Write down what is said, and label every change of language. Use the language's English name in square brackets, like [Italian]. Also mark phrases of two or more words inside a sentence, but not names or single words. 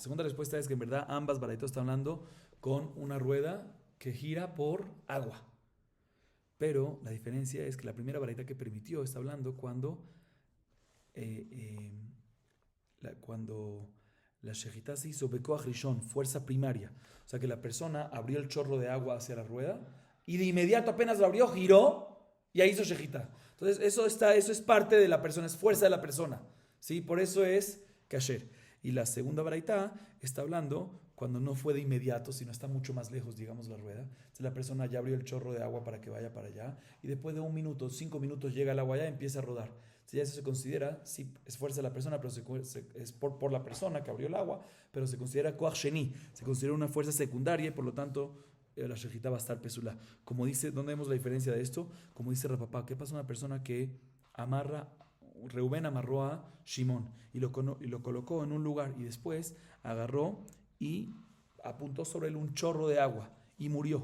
[Spanish] Segunda respuesta es que en verdad ambas baraitos están hablando con una rueda que gira por agua. Pero la diferencia es que la primera baraita que permitió está hablando cuando la shejitá se hizo [Hebrew] בכח ראשון, [Spanish] fuerza primaria. O sea que la persona abrió el chorro de agua hacia la rueda y de inmediato apenas lo abrió, giró y ahí hizo shejitá. Entonces eso es parte de la persona, es fuerza de la persona, ¿sí? Por eso es kasher. Y la segunda baraita está hablando cuando no fue de inmediato, sino está mucho más lejos, digamos, la rueda. Entonces la persona ya abrió el chorro de agua para que vaya para allá y después de 1 minuto, 5 minutos llega el agua allá y empieza a rodar. Entonces ya eso se considera, sí, es fuerza de la persona, pero es por la persona que abrió el agua, pero se considera [Hebrew] כח שני, [Spanish] se considera una fuerza secundaria y por lo tanto la shejitá va a estar pesula. Como dice, ¿dónde vemos la diferencia de esto? Como dice Rapapá, ¿qué pasa a una persona que Reubén amarró a Shimón y lo colocó en un lugar y después agarró y apuntó sobre él un chorro de agua y murió?